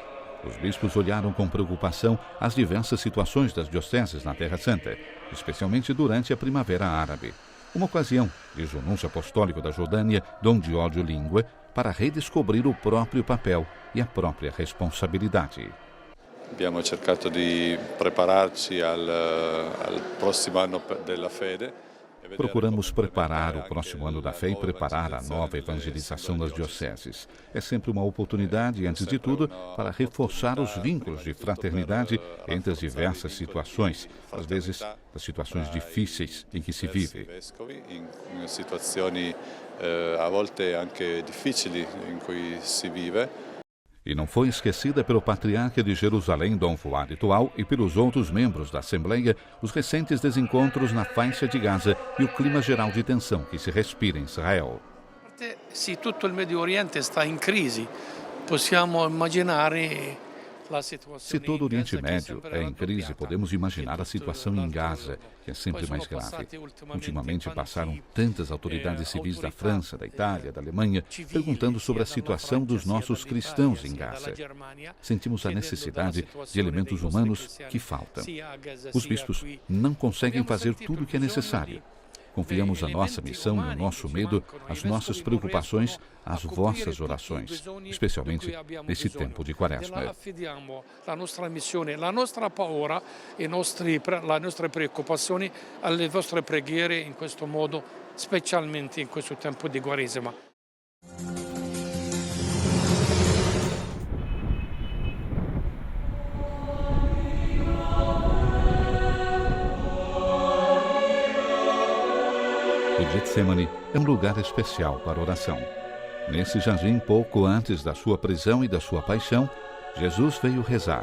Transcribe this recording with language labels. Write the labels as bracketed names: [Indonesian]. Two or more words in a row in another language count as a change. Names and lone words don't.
[Portuguese] Os bispos olharam com preocupação as diversas situações das dioceses na Terra Santa, especialmente durante a Primavera Árabe. Uma ocasião, diz o Núncio Apostólico da Jordânia, Dom Giorgio Lingua, para redescobrir o próprio papel e a própria responsabilidade. [Italian] Abbiamo cercato di prepararci al prossimo anno della fede. [Portuguese] Procuramos preparar o próximo ano da fé e preparar a nova evangelização das dioceses. É sempre uma oportunidade, antes de tudo, para reforçar os vínculos de fraternidade entre as diversas situações, às vezes as situações difíceis em que se vive. [Italian] In situazioni a volte anche difficili in cui si vive. [Portuguese] E não foi esquecida pelo Patriarca de Jerusalém, Dom Fuad Tual, e pelos outros membros da Assembleia, os recentes desencontros na faixa de Gaza e o clima geral de tensão que se respira em Israel. Se todo o Médio Oriente está em crise, [Italian] possiamo immaginare. [Portuguese] Se todo o Oriente Médio é em crise, podemos imaginar a situação em Gaza, que é sempre mais grave. Ultimamente passaram tantas autoridades civis da França, da Itália, da Alemanha, perguntando sobre a situação dos nossos cristãos em Gaza. Sentimos a necessidade de elementos humanos que faltam. Os bispos não conseguem fazer tudo o que é necessário. Confiamos a nossa missão e o nosso medo, as nossas preocupações, às vossas orações, especialmente nesse tempo de Quaresma. [Italian] Affidiamo la nostra missione, la nostra paura e le nostre preoccupazioni alle vostre preghiere in questo modo, specialmente in questo tempo di Quaresima. [Portuguese] O Getsemane é um lugar especial para oração. Nesse jardim, pouco antes da sua prisão e da sua paixão, Jesus veio rezar.